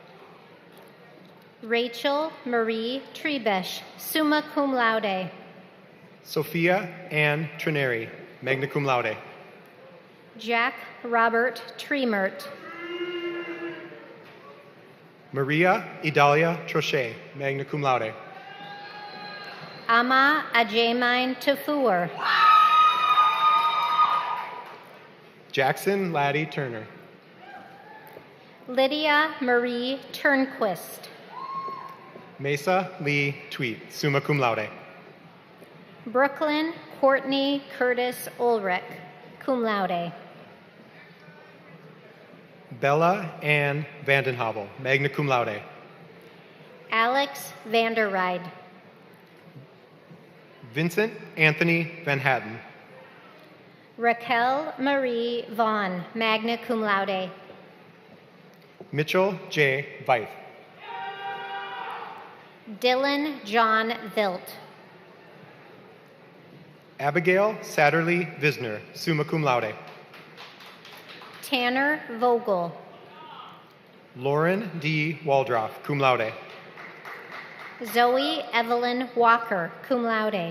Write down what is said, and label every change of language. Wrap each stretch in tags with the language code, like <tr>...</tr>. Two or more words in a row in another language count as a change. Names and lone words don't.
<en>Rachel Marie Trebesh,</en> <la>summa cum laude.</la> <en>Sophia Ann Trineri,</en> <la>magna cum laude.</la> <en>Jack Robert Tremert. Maria Idalia Trochet,</en> <la>magna cum laude.</la> <en>Ama Ajamine Tafur. Jackson Laddie Turner. Lydia Marie Turnquist. Mesa Lee Tweet,</en> <la>summa cum laude.</la> <en>Brooklyn Courtney Curtis Ulrich,</en> <la>cum laude.</la> <en>Bella Ann Vandenhovel,</en> <la>magna cum laude.</la> <en>Alex Vanderride. Vincent Anthony Van Hatten. Raquel Marie Vaughn,</en> <la>magna cum laude.</la> <en>Mitchell J. Veith. Dylan John Vilt. Abigail Satterley Visner,</en> <la>summa cum laude.</la> <en>Tanner Vogel. Lauren D. Waldroff,</en> <la>cum laude.</la> <en>Zoe Evelyn Walker,</en> <la>cum laude.</la>